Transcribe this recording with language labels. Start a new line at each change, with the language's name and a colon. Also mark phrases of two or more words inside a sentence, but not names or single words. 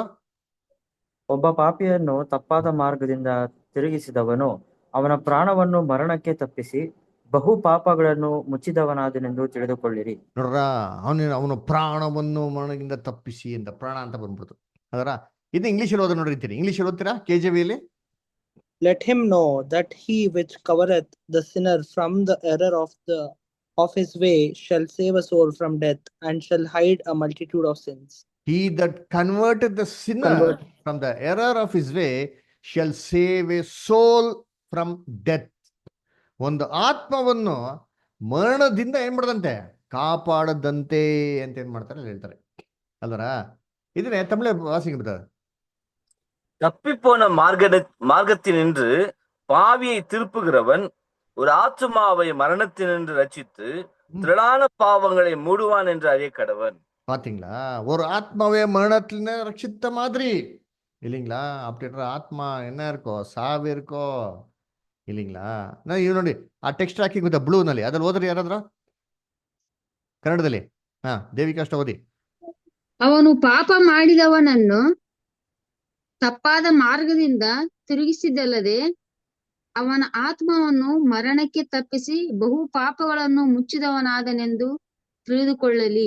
Kannada: ಒಬ್ಬ ಪಾಪಿಯನ್ನು ತಪ್ಪಾದ ಮಾರ್ಗದಿಂದ ತಿರುಗಿಸಿದವನು ಅವನ ಪ್ರಾಣವನ್ನು ಮರಣಕ್ಕೆ ತಪ್ಪಿಸಿ ಬಹು ಪಾಪಗಳನ್ನು ಮುಚ್ಚಿದವನಾದನೆಂದು ತಿಳಿದುಕೊಳ್ಳಿರಿ. ನೋಡ್ರ, ಅವನ ಪ್ರಾಣವನ್ನು ಮರಣದಿಂದ ತಪ್ಪಿಸಿ ಅಂತ ಪ್ರಾಣ ಅಂತ ಬಂದ್ಬಿಡ್ತು ಅದರ. ಇದು ಇಂಗ್ಲೀಷಲ್ಲಿ ಓದ ನೋಡಿರ್ತೀರಿ. ಇಂಗ್ಲೀಷಲ್ಲಿ ಓದ್ತೀರಾ KJV-ಯಲ್ಲಿ?
English: Let him know that he which covereth the sinner from the error of his way shall save a soul from death, and shall hide a multitude of sins. He that converted the sinner from the error of his way shall save a soul from death.
Kannada: ಒಂದು ಆತ್ಮವನ್ನು ಮರಣದಿಂದ ಏನ್ ಮಾಡದಂತೆ ಕಾಪಾಡದಂತೆ ಅಂತ ಏನ್ ಮಾಡ್ತಾರೆ ಅಲ್ಲಿ ಹೇಳ್ತಾರೆ ಅಲ್ವರ. ಇದನ್ನೇ ತಮಿಳ ವಾಸಿಗೆ ಬಿಡ್ತಾರೆ.
Tamil: தப்பிப்போன மார்க்கத்தினின்று பாவியை திருப்புகிறவன் ஒரு ஆத்துமாவை மரணத்தினின்று ரட்சித்து திரளான பாவங்களை மூடுவான் என்று அறிய கடவன். பாத்தீங்களா, ஒரு ஆத்மாவே மரணத்துல ரட்சித்த மாதிரி இல்லைங்களா? அப்படின்ற ஆத்மா என்ன இருக்கோ, ಸಾವು இருக்கೋ இல்லைங்களா?
Kannada: ನಾನು ಇವ್ ನೋಡಿ ಆ ಟೆಕ್ಸ್ಟ್ ಹಾಕಿ ಗೊತ್ತಾ ಬ್ಲೂನಲ್ಲಿ, ಅದ್ರಲ್ಲಿ ಓದ್ರಿ ಯಾರಾದ್ರೂ ಕನ್ನಡದಲ್ಲಿ. ದೇವಿಕಾ ಅಷ್ಟ ಓದಿ. ಅವನು ಪಾಪ ಮಾಡಿದವನನ್ನು ತಪ್ಪಾದ ಮಾರ್ಗದಿಂದ ತಿರುಗಿಸಿದ್ದಲ್ಲದೆ ಅವನ ಆತ್ಮವನ್ನು ಮರಣಕ್ಕೆ ತಪ್ಪಿಸಿ ಬಹು ಪಾಪಗಳನ್ನು ಮುಚ್ಚಿದವನಾದನೆಂದು ತಿಳಿದುಕೊಳ್ಳಲಿ.